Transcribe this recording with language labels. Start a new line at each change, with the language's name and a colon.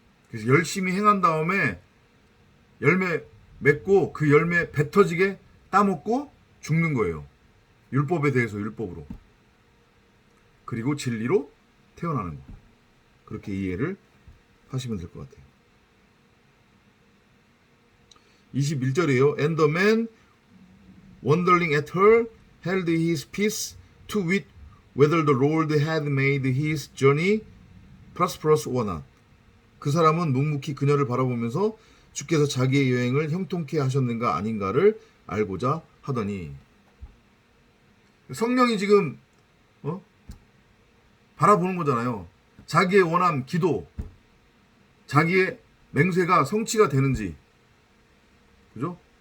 Korean: 그래서 열심히 행한 다음에 열매 맺고 그 열매 배 터지게 따먹고 죽는 거예요. 율법에 대해서 율법으로. 그리고 진리로 태어나는 거. 그렇게 이해를 하시면 될 것 같아요. 21절이에요.
English: And the man wondering at her held his peace to wit whether the Lord had made his journey prosperous or not.
Korean: 그 사람은 묵묵히 그녀를 바라보면서 주께서 자기의 여행을 형통케 하셨는가 아닌가를 알고자 하더니, 성령이 지금 바라보는 거잖아요. 자기의 원함, 기도, 자기의 맹세가 성취가 되는지. 그죠?